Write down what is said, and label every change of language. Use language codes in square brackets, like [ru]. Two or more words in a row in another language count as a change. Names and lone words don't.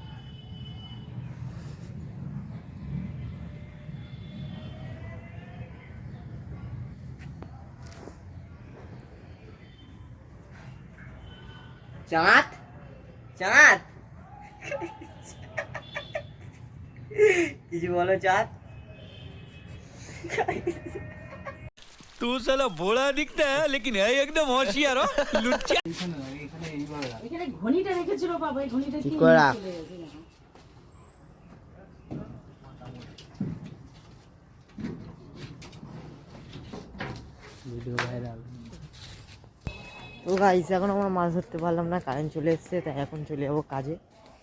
[bn] চাঁদ চাঁদ কিছু বলো চাঁদ। [hi] तू साला भोला दिखता है लेकिन है एकदम होशियार हो लुच्चा। [bn] এখানে ঘনিটা রেখেছিল বাবা, এই ঘনিটা কি করে রাখ। চলে গেছে না? তো গাইস এখন আমরা মাছ ধরতে পারলাম না, কারেন্ট চলে এসছে, তাই এখন চলে যাবো কাজে।